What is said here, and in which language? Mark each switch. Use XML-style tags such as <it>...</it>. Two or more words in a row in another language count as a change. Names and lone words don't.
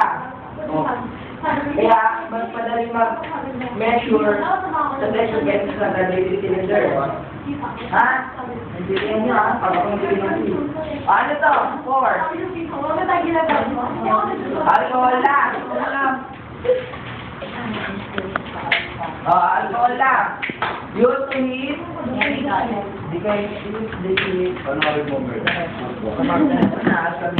<tl>Kaya, mas madaling mag-measure sa test tube kaysa sa graduated cylinder. Ha? Nandiyan nyo ha? Pagkakunti nyo. Ano to? 4. Alcohol lang. Alcohol lang.</tl> <en>Use to heat.</en> <tl>Di kayo</tl> <en>use the heat.</en>